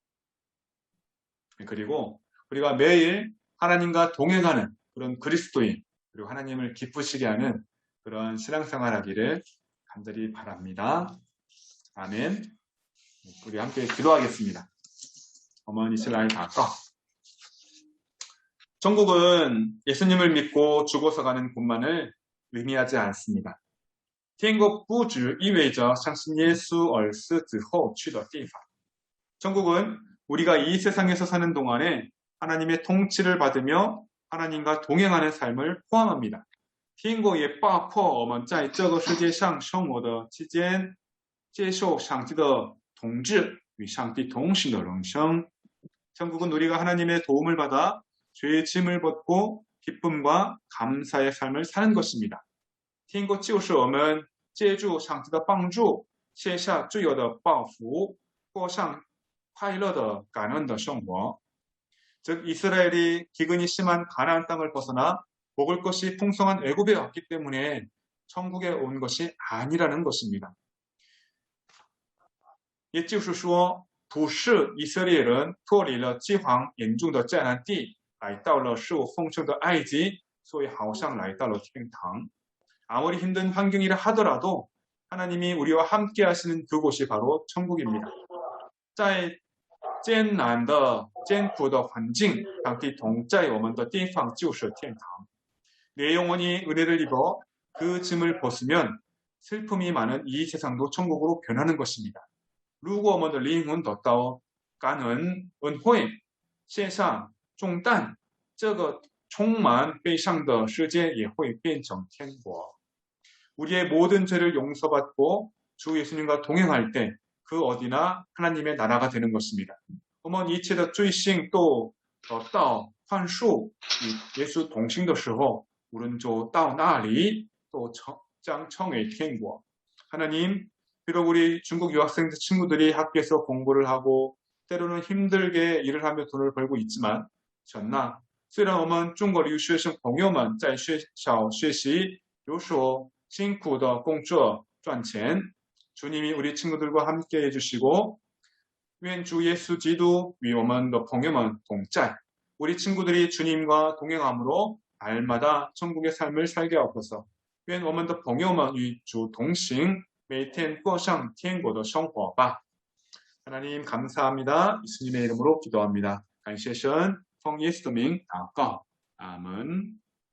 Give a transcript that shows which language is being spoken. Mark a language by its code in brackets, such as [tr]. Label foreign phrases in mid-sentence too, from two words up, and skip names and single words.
[ko] 그리고 우리가 매일 하나님과 동행하는 그런 그리스도인, 그리고 하나님을 기쁘시게 하는 그런 신앙생활 하기를 간절히 바랍니다. 아멘. 우리 함께 기도하겠습니다. 어머니 이스라엘 다꺼. 천국은 예수님을 믿고 죽어서 가는 곳만을 의미하지 않습니다. [zh] 天国不只意味着相信耶稣而死之后去的地方. [ko] 천국은 우리가 이 세상에서 사는 동안에 하나님의 통치를 받으며 하나님과 동행하는 삶을 포함합니다. [zh] 天国也包括我们在这个世界上生活的期间接受上帝的统治与上帝同行的人生. [ko] 천국은 우리가 하나님의 도움을 받아 죄의 짐을 벗고 기쁨과 감사의 삶을 사는 것입니다. [zh] 天国就是我们借助上帝的帮助卸下罪恶的包袱过上快乐的感恩的生活. [ko] 즉 이스라엘이 기근이 심한 가나안 땅을 벗어나 먹을 것이 풍성한 애굽에 왔기 때문에 천국에 온 것이 아니라는 것입니다. [zh] 也就是说不是以色列人脱离了饥荒严重的迦南地来到了食物丰盛的埃及所以好像来到了天堂. [ko] 아무리 힘든 환경이라 하더라도 하나님이 우리와 함께 하시는 그곳이 바로 천국입니다. [zh] 在艰难的艰苦的环境上帝同在我们的地方就是天堂. [ko] 내 영혼이 은혜를 입어 그 짐을 벗으면 슬픔이 많은 이 세상도 천국으로 변하는 것입니다. [zh] 如果我们的灵魂得到感恩恩惠卸下重担这个充满悲伤的世界也会变成天国. [ko] 우리의 모든 죄를 용서받고 주 예수님과 동행할 때 그 어디나 하나님의 나라가 되는 것입니다. [zh] 我们一切的罪行都得到宽恕与耶稣同行的时候无论就到那里都将成为天国. [ko] 하나님, 비록 우리 중국 유학생들 친구들이 학교에서 공부를 하고 때로는 힘들게 일을 하며 돈을 벌고 있지만 [zh] 神呐虽然我们中国留学生朋友们在学校学习有所辛苦的工作赚钱 [ko] 주님이 우리 친구들과 함께 해주시고 [zh] 愿主耶稣基督与我们的朋友们同在. [ko] 우리 친구들이 주님과 동행함으로 날마다 천국의 삶을 살게 하옵소서. [zh] 愿我们的朋友们与主同行每天过上天国的生活吧. [ko] 하나님 감사합니다. 예수님의 이름으로 기도합니다. [zh] 感谢神，奉耶稣的名祷告，阿门。